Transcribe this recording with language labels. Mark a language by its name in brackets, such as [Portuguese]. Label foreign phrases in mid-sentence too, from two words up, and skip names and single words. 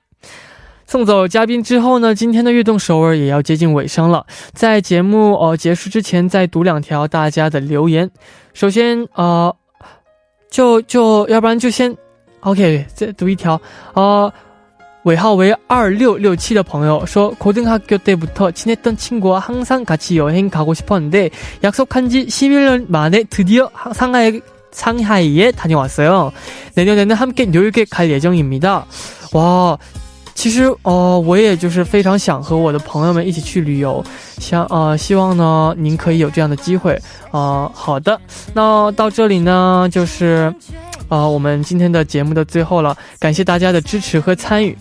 [Chinese] 送走嘉宾之后呢，今天的悦动首尔也要接近尾声了。在节目结束之前再读两条大家的留言。首先要不然就先 OK， 再读一条。尾号为2667的朋友说， [Korean] 고등학교 때부터 친했던 친구와 항상 같이 여행 가고 싶었는데 약속한 지 11년 만에 드디어 상하이에 다녀왔어요. 내년에는 함께 뉴욕에 갈 예정입니다. 와， [Chinese] 其实我也就是非常想和我的朋友们一起去旅游，希望呢您可以有这样的机会。好的，那到这里呢就是我们今天的节目的最后了，感谢大家的支持和参与。